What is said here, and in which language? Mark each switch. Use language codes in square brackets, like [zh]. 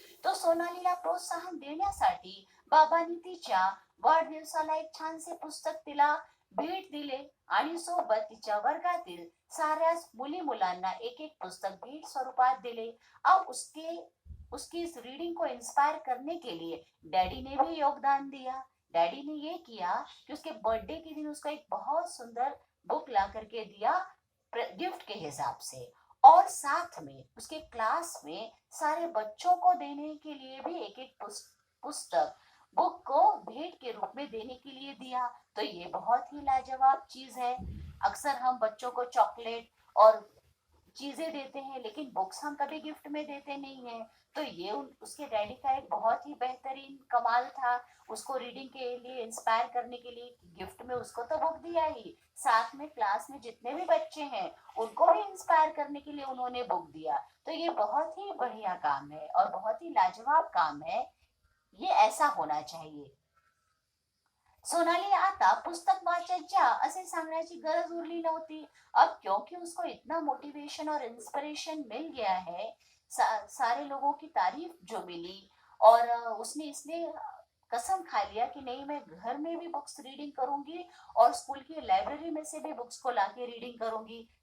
[mr] तो सोनालीला प्रोत्साहन देण्यासाठी बाबांनी तिच्या वाढदिवसाला एक छानसे पुस्तक तिला भेट दिले आणि सोबत तिच्या वर्गातील साऱ्याच मुली मुलांना एक एक पुस्तक भेट स्वरूपात दिले. [hi] अब उसकी इस रीडिंग को इंस्पायर करने के लिए डैडी ने भी योगदान दिया. डैडी ने ये किया कि उसके बर्थडे के दिन उसको एक बहुत सुंदर बुक ला करके दिया गिफ्ट के हिसाब से, और साथ में उसके क्लास में सारे बच्चों को देने के लिए भी एक एक पुस्तक बुक को भेंट के रूप में देने के लिए दिया. तो ये बहुत ही लाजवाब चीज है. अक्सर हम बच्चों को चॉकलेट और चीजें देते हैं, लेकिन बुक्स हम कभी गिफ्ट में देते नहीं है. तो ये उसके डैडी का एक बहुत ही बेहतरीन कमाल था. उसको रीडिंग के लिए इंस्पायर करने के लिए गिफ्ट में उसको तो बुक दिया ही, साथ में क्लास में जितने भी बच्चे हैं उनको भी इंस्पायर करने के लिए उन्होंने बुक दिया. तो ये बहुत ही बढ़िया काम है और बहुत ही लाजवाब काम है. ये ऐसा होना चाहिए. [mr] सोनाली आता पुस्तक वाचत जा असे सांगण्याची गरज उरली नव्हती. [hi] अब क्योंकि उसको इतना मोटिवेशन और इंस्पिरेशन मिल गया है, सारे लोगों की तारीफ जो मिली, और उसने इसलिए कसम खा लिया कि नहीं, मैं घर में भी बुक्स रीडिंग करूंगी और स्कूल की लाइब्रेरी में से भी बुक्स को लाके रीडिंग करूंगी.